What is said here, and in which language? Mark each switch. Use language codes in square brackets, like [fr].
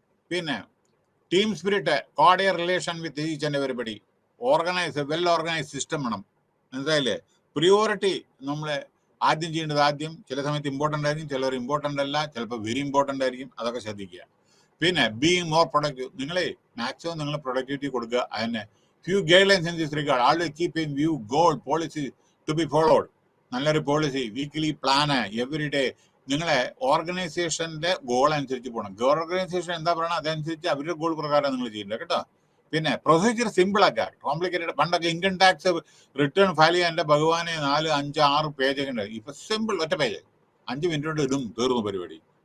[en] പിന്നെ team spirit, cordial relation with each and everybody, well organise system [ml] വേണം. മനസ്സിലായില്ലേ? Priority നമ്മൾ ആദ്യം ചെയ്യേണ്ടത് ആദ്യം. ചില സമയത്ത് ഇമ്പോർട്ടൻ്റ് ആയിരിക്കും, ചിലർ ഇമ്പോർട്ടൻ്റ് അല്ല, ചിലപ്പോൾ വെരി ഇമ്പോർട്ടൻ്റ് ആയിരിക്കും. അതൊക്കെ ശ്രദ്ധിക്കുക. പിന്നെ ബീങ് മോർ പ്രൊഡക്റ്റീവ്. നിങ്ങളെ മാക്സിമം നിങ്ങൾ പ്രൊഡക്ടിവിറ്റി കൊടുക്കുക. [en] അതിനെ few guidelines in this regard. Always keep in view goal, policy to be followed. [ml] നല്ലൊരു policy, weekly plan, every day. നിങ്ങളെ ഓർഗനൈസേഷന്റെ ഗോൾ അനുസരിച്ച് പോകണം. ഓർഗനൈസേഷൻ എന്താ പറയണം അതനുസരിച്ച് അവരുടെ ഗോൾ പ്രകാരം നിങ്ങൾ ചെയ്യേണ്ട കേട്ടോ. പിന്നെ പ്രൊസീജിയർ സിമ്പിൾ ആക്കുക. കോംപ്ലിക്കേറ്റഡ്. പണ്ടൊക്കെ ഇൻകം ടാക്സ് റിട്ടേൺ ഫയൽ ചെയ്യാൻ എൻ്റെ ഭഗവാനെ 4, 5, 6 പേജൊക്കെ ഉണ്ട്. ഇപ്പൊ സിമ്പിൾ, ഒറ്റ പേജ്, 5 മിനിറ്റ് കൊണ്ട് ഇതും തീർന്നു പരിപാടി.